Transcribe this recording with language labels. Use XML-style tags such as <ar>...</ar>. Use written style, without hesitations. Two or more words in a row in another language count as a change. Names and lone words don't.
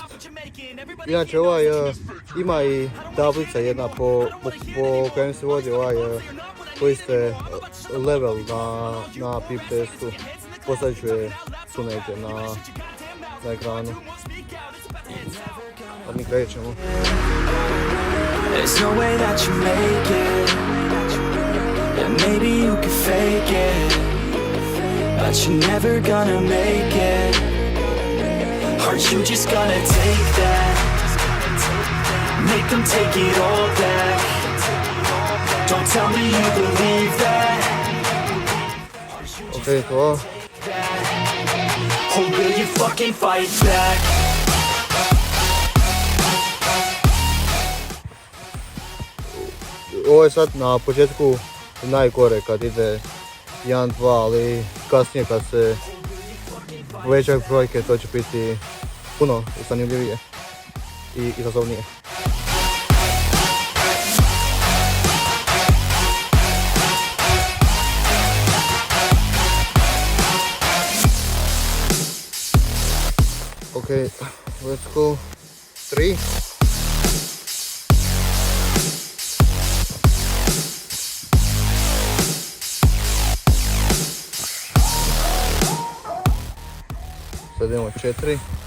<hr>Inače ima i tablica jedna po kojem se vodi koji ste level na pip testu. Postavit ću je tu negdje na ekranu. A mi krećemo.</hr> <en>There's no way that you make it, and maybe you can fake it, but you're never gonna make it. Aren't you just gonna take that? Make them take it all back. Don't tell me you believe that.</en> <hr>Okay, to.</hr> <en>Or will you fucking fight back?</en> <hr>Ovo je sad na početku najgore kad ide 1, 2, ali kasnije kad se povećaju brojke to će biti puno zanimljivije i izazovnije.</hr> <en>Okay, let's go.</en> <hr>3. Sad idemo 4.</hr>